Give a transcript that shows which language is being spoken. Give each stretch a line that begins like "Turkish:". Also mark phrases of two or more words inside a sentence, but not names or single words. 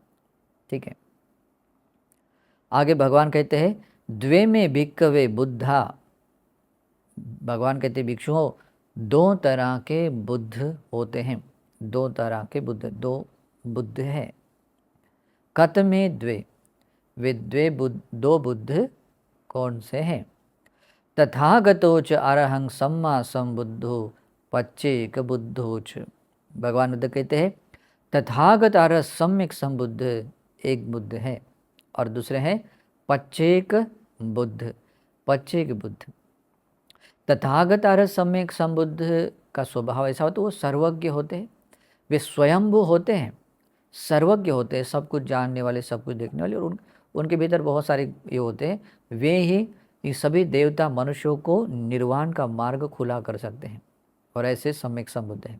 Hindi: ठीक है, आगे भगवान कहते हैं
Pali: द्वे में भिक्कवे बुद्धा।
Hindi: भगवान कहते भिक्षुओं 2 तरह के बुद्ध होते हैं, 2 तरह के बुद्ध, 2 बुद्ध है।
Pali: कत में द्वे,
Hindi: वे दो बुद्ध कौन से हैं?
Pali: तथागतोच अरहं सम्मा संबुद्धो पच्चेक बुद्धोच।
Hindi: भगवान बुद्ध कहते हैं तथागत अरह सम्यक संबुद्ध एक बुद्ध है और दूसरे हैं पच्चेक बुद्ध, पच्चेक बुद्ध। तथागत अरह सम्यक संबुद्ध का स्वभाव ऐसा होता है वो सर्वज्ञ होते हैं, वे स्वयंभू होते हैं, सर्वज्ञ होते हैं, सब कुछ जानने वाले, सब कुछ देखने वाले, और उनके भीतर बहुत सारे ये होते हैं, वे ही ये सभी देवता मनुष्यों को निर्वाण का मार्ग खुला कर सकते हैं और ऐसे सम्यक संबुद्ध हैं।